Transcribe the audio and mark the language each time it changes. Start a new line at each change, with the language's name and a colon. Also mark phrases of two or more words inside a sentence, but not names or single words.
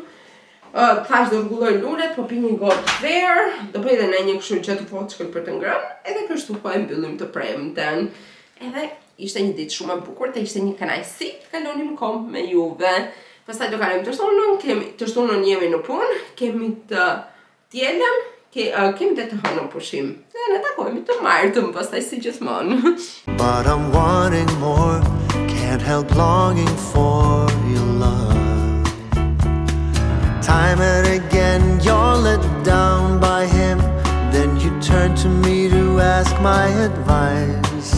Albanian: Thash do rregulloj lullet, po pi një gotë verë, do bëj edhe një kështu që të poçkël për të ngrënë, edhe kështu po e mbyllim të premten. Edhe ishte një ditë shumë e bukur, dhe ishte një kënaqësi, kalonim kohë me juve. Pastaj do kalojmë të shtunën, të shtunën jemi në punë, kemi të dielën, kemi dhe të hënën pushim. Dhe ne takohemi të martën, pastaj si gjithmonë.
English: But I'm wanting more, can't help longing for your love. Time and again you're let down by him, then you turn to me to ask my advice.